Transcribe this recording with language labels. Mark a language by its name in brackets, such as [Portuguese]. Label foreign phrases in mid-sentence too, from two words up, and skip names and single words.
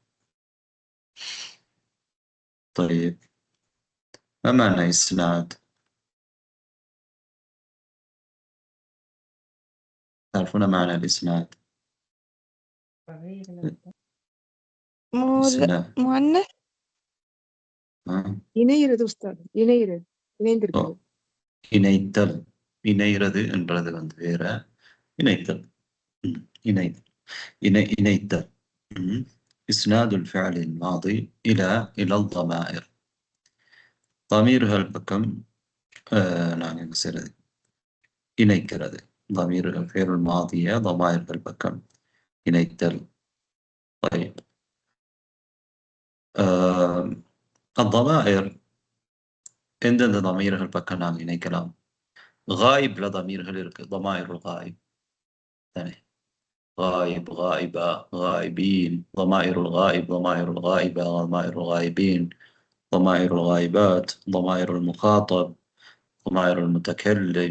[Arabic] طيب، ما معنى إسناد؟ تعرفون معنى الإسناد؟ إسناد [Tamil] مؤنث இணையிறது உஸ்தாத், இணைந்திருக்கிறது. இணைத்தல். இணைகிறது என்றது வேற, இணைத்தல். இணைத்தல். [Arabic] إسناد الفعل الماضي إلى الضمائر. ضميرها البكم [Tamil] நான் என்ன செய்கிறது? இணைக்கிறது. [Arabic] ضمير الفعل الماضي ضمائر البكم இணைத்தல். طيب، الضمائر [Tamil] எந்தெந்த ضميرகள் பக்கம் நாம் இணைக்கலாம்? غائب ضميرகள் இருக்கு. [Arabic] ضمائر الغائب ثاني، غائب، غائبة، غائبين. ضمائر الغائب، ضمائر الغائبة، ضمائر الغائبين، ضمائر الغائبات، ضمائر المخاطب، ضمائر المتكلم.